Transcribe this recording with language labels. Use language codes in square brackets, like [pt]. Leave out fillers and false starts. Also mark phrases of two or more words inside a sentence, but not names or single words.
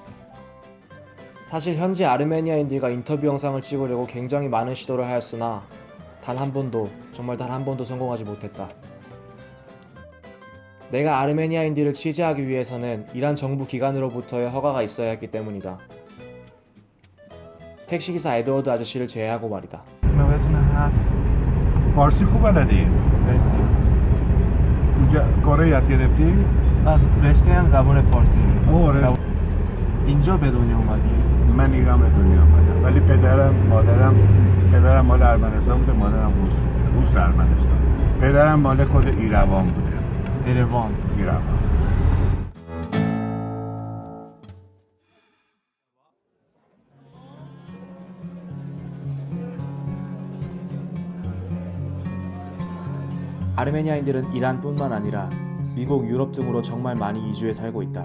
[ko] 사실 현지 아르메니아인들과 인터뷰 영상을 찍으려고 굉장히 많은 시도를 하였으나 단 한 번도, 정말 단 한 번도 성공하지 못했다. 내가 아르메니아인들을 취재하기 위해서는 이란 정부 기관으로부터의 허가가 있어야 했기 때문이다. 택시기사 에드워드 아저씨를 제외하고 말이다. [fa] فارسی خوب بلدی؟ اینجا کره یاد گرفتی؟ رشته هم زبان فارسی. آره اینجا به دنیا اومدی؟ من ایران به دنیا آمدم ولی پدرم مال ارمنستان بوده مادرم روس ارمنستان پدرم مال خود ایروان بوده 에레반. ایروان [ko] 아르메니아인들은 이란뿐만 아니라 미국, 유럽 등으로 정말 많이 이주해 살고 있다.